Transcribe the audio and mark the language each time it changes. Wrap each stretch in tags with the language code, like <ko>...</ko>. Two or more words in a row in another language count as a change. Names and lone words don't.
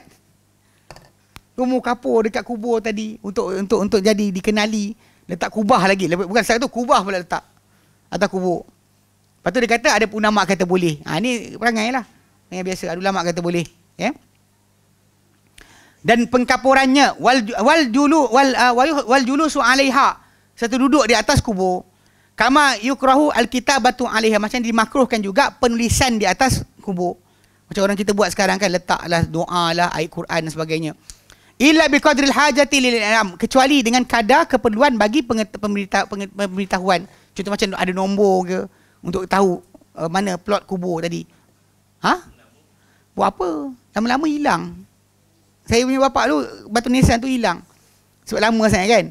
<ms>Lumur kapur dekat kubur tadi untuk jadi dikenali. Letak kubah lagi. Bukan satu tu, kubah pula letak atas kubur. Lepas tu dia kata ada ulama kata boleh. Ni perangai lah. Yang biasa ada ulama kata boleh. Ya. Dan pengkapurannya</ms> <ar>والجلوس عليها,</ar> <ms>satu duduk di atas kubur.</ms> <ar>كما يكره الكتابة عليها,</ar> <ms>macam dimakruhkan juga penulisan di atas kubur. Macam orang kita buat sekarang kan, letaklah doa lah, ayat Quran dan sebagainya.</ms> <ar>إلا بقدر الحاجة للعلم,</ar> <ms>kecuali dengan kadar keperluan bagi pemberitahuan. Contoh macam ada nombor ke untuk tahu mana plot kubur tadi. Buat apa? Lama-lama hilang. Saya punya bapak tu, batu nisan tu hilang. Sebab lama sangat kan.</ms>